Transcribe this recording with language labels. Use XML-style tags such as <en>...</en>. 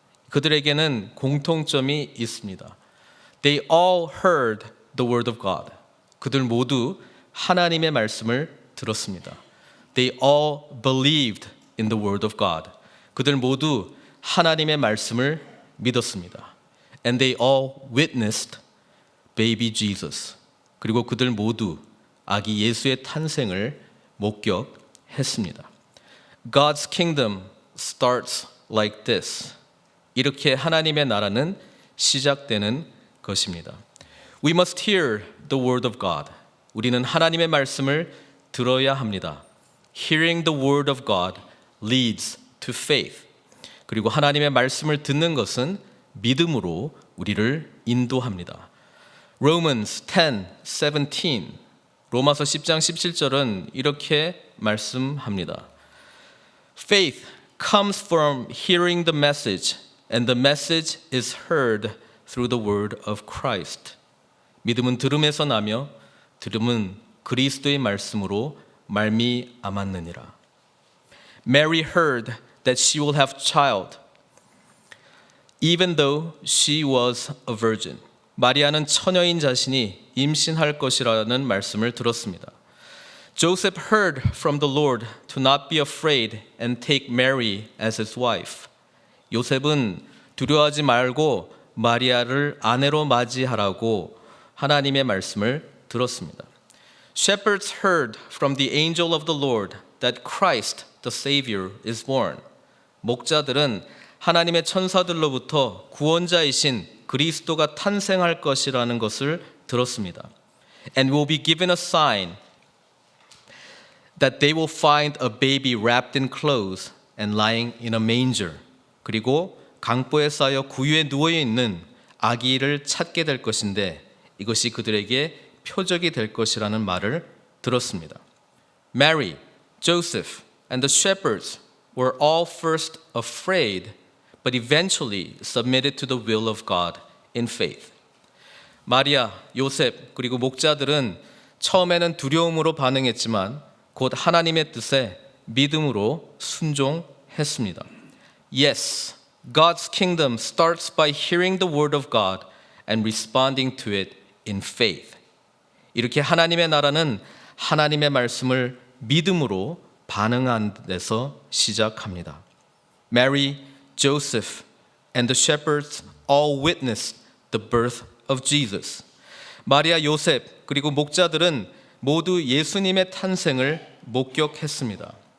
<ko>그들에게는 공통점이 있습니다.</ko> <en>They all heard the word of God.</en> <ko>그들 모두 하나님의 말씀을 들었습니다.</ko> <en>They all believed in the word of God.</en> <ko>그들 모두 하나님의 말씀을 믿었습니다.</ko> <en>And they all witnessed baby Jesus.</en> <ko>그리고 그들 모두 아기 예수의 탄생을 목격했습니다.</ko> <en>God's kingdom starts like this.</en> <ko>이렇게 하나님의 나라는 시작되는 것입니다.</ko> <en>We must hear the word of God.</en> <ko>우리는 하나님의 말씀을 들어야 합니다.</ko> <en>Hearing the word of God leads to faith.</en> <ko>그리고 하나님의 말씀을 듣는 것은 믿음으로 우리를 인도합니다.</ko> <en>Romans 10:17</en> <ko>로마서 10장 17절은 이렇게 말씀합니다.</ko> <en>Faith comes from hearing the message, and the message is heard through the word of Christ.</en> <ko>믿음은 들음에서 나며 들음은 그리스도의 말씀으로 말미암았느니라.</ko> <en>Mary heard that she will have child, even though she was a virgin.</en> <ko>마리아는 처녀인 자신이 임신할 것이라는 말씀을 들었습니다.</ko> <en>Joseph heard from the Lord to not be afraid and take Mary as his wife.</en> <ko>요셉은 두려워하지 말고 마리아를 아내로 맞이하라고 하나님의 말씀을 들었습니다.</ko> <en>Shepherds heard from the angel of the Lord that Christ the Savior is born.</en> <ko>목자들은 하나님의 천사들로부터 구원자이신 그리스도가 탄생할 것이라는 것을 들었습니다.</ko> <en>And will be given a sign that they will find a baby wrapped in clothes and lying in a manger.</en> <ko>그리고 강보에 쌓여 구유에 누워 있는 아기를 찾게 될 것인데 이것이 그들에게 표적이 될 것이라는 말을 들었습니다.</ko> <en>Mary, Joseph, and the shepherds were all first afraid, but eventually submitted to the will of God in faith.</en> <ko>마리아, 요셉, 그리고 목자들은 처음에는 두려움으로 반응했지만 곧 하나님의 뜻에 믿음으로 순종했습니다.</ko> <en>Yes, God's kingdom starts by hearing the word of God and responding to it in faith.</en> <ko>이렇게 하나님의 나라는 하나님의 말씀을 믿음으로 반응하는 데서 시작합니다.</ko> <en>Mary, Joseph, and the shepherds all witnessed the birth of Jesus.</en> <ko>마리아, 요셉, 그리고 목자들은 모두 예수님의 탄생을 목격했습니다.</ko>